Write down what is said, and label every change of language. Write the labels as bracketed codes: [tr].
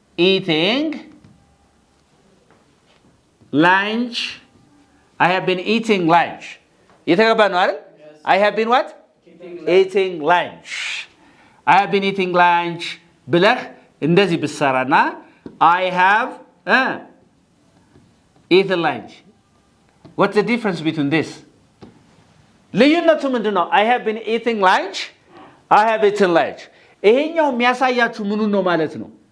[en] eating lunch I have been eating lunch የተገባ ነው አይደል I have been what eating lunch I have been eating lunch ብለህ እንደዚህ ብሰራና I have eaten lunch What's the difference between this? ልዩነቱ ምንድን ነው? I have been eating lunch. I have eaten lunch. [am] ይሄኛው የሚያሳያችሁ ምኑን ነው ማለት ነው?